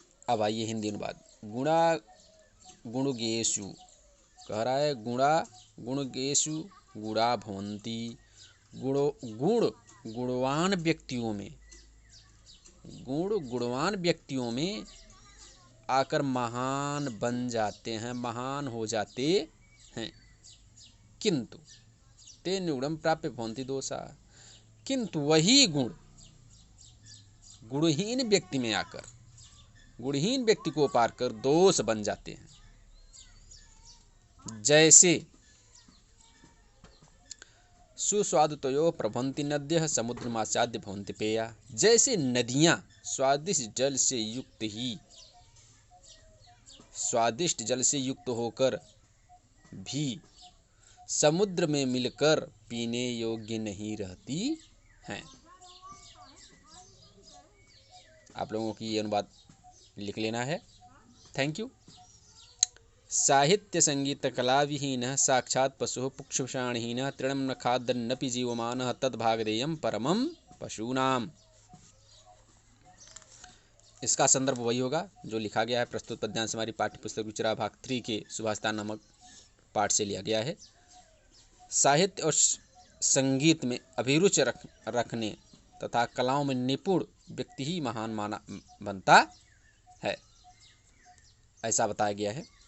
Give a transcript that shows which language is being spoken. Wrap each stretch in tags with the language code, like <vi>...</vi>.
<hi>अब आइए हिंदी अनुवाद।</hi> <sa>गुणा गुणगेषु</sa> <hi>कह रहा है,</hi> <sa>गुणा गुणगेषु गुणा भवन्ति।</sa> <hi>गुण गुणवान व्यक्तियों में, गुणवान व्यक्तियों में आकर महान बन जाते हैं, महान हो जाते हैं।</hi> <sa>किंतु तेन गुणं प्राप्य भवन्ति दोषाः।</sa> <hi>किंतु वही गुण गुणहीन व्यक्ति में आकर, गुणहीन व्यक्ति को पार कर दोष बन जाते हैं।</hi> <sa>जैसे सुस्वादुतयो प्रभवन्ति नद्यः समुद्रमासाद्य भवन्ति पेया।</sa> <hi>जैसे नदियां स्वादिष्ट जल से युक्त होकर भी समुद्र में मिलकर पीने योग्य नहीं रहती हैं। आप लोगों की ये अनुवाद लिख लेना है।</hi> <en>Thank you.</en> <sa>साहित्य संगीत कला विहीनः साक्षात् पशुः पुक्षुषाणहीनः तृणं न खादन्नपि जीवमानः तद्भागधेयं परमं पशूनाम।</sa> <hi>इसका संदर्भ वही होगा जो लिखा गया है। प्रस्तुत पद्यांश हमारी पाठ्य पुस्तक रुचिरा भाग 3 के सुभाषितानि नामक पाठ से लिया गया है। साहित्य और संगीत में अभिरुचि रखने तथा कलाओं में निपुण व्यक्ति ही महान माना बनता है, ऐसा बताया गया है।</hi>